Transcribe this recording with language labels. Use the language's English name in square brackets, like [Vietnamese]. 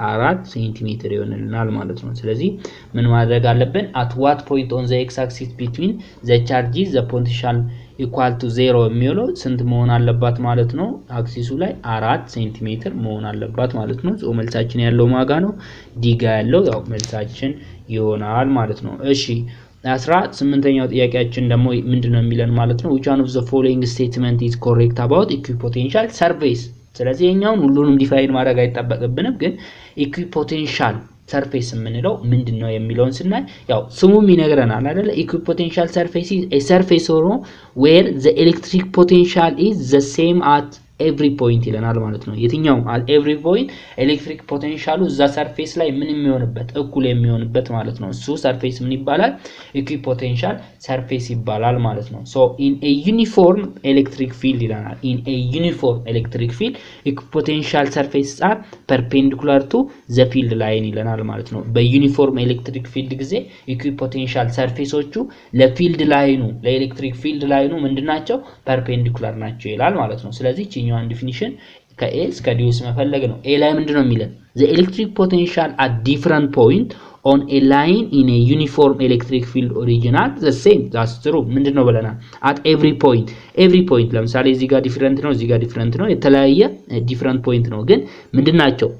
[Amharic] 4 ሴንቲሜትር ይሆንልናል ማለት ነው። ስለዚህ ምን ማድረግ አለብን? [English] at what point on the x axis between the charges the potential equal to 0 [Amharic] የሚለው ስንት መሆን አለባት ማለት ነው? አክሲሱ ላይ 4 ሴንቲሜትር መሆን አለባት ማለት ነው። ሶ መልሳችን ያለው ማጋ ነው ዲጋ ያለው ያው መልሳችን ይሆናል ማለት ነው። እሺ 18ኛው ጥያቄያችን ደግሞ ምንድነው የሚለን ማለት ነው? [English] which one of the following statement is correct about equipotential surface? [Amharic] ስለዚህ የኛውን ሁሉንም ዲፋይን ማድረግ አይጠበቅብንም፣ ግን ኢኩዊፖቴንሻል ሰርፌስ የምንለው ምንድነው የሚለውን ስናይ ያው ስሙም ይነግረናል አይደለ? ኢኩዊፖቴንሻል ሰርፌስ [English] is a surface where the electric potential is the same at every point [Amharic] ይለናል ማለት ነው። የትኛው [English] at every point [Amharic] ኤሌክትሪክ ፖቴንሻሉ እዛ ሰርፌስ ላይ ምን የሚሆንበት እኩል የሚሆንበት ማለት ነው። እሱ ሰርፌስ ምን ይባላል? ኢኩዊፖቴንሻል ሰርፌስ ይባላል ማለት ነው። [English] so in a uniform electric field ይለናል። in a uniform electric field equipotential surfaces are perpendicular to the field line [Amharic] ይለናል ማለት ነው። በዩኒፎርም ኤሌክትሪክ ፊልድ ጊዜ ኢኩዊፖቴንሻል ሰርፌሶቹ ለፊልድ ላይኑ ለኤሌክትሪክ ፊልድ ላይኑ ምንድናቸው? ፐርፔንዲኩላር ናቸው ይላል ማለት ነው። ስለዚህ ቺኛዋን ዲፊኒሽን ከኤ እስከ ዲ ውስጥ መፈለግ ነው። ኤ ላይ ምንድነው የሚለን? [English] the electric potential at different point on a line in a uniform electric field original the same that's true [Amharic] ምንድነው ብለናል? [English] at every point [Amharic] ለምሳሌ እዚህ ጋር ዲፈረንት ነው፣ እዚህ ጋር ዲፈረንት ነው፣ የተለያየ ዲፈረንት ፖይንት ነው፣ ግን ምንድናቸው?